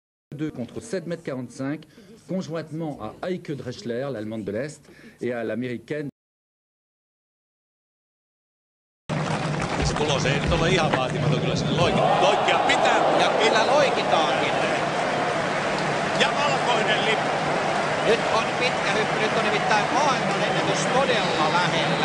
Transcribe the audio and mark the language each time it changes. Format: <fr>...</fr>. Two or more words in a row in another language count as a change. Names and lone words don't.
<fr>2 contre 7,45 m, conjointement à Heike Drechsler, l'Allemande de l'Est, et à l'Américaine.</fr> <fi>Se tulos ei nyt ole ihan vaatimaton, kyllä sinne loikkia pitää. Ja kyllä loikitaankin. Ja valkoinen lippu. Nyt on pitkä hyppy, nyt on nimittäin maailmanennätys todella lähellä.</fi>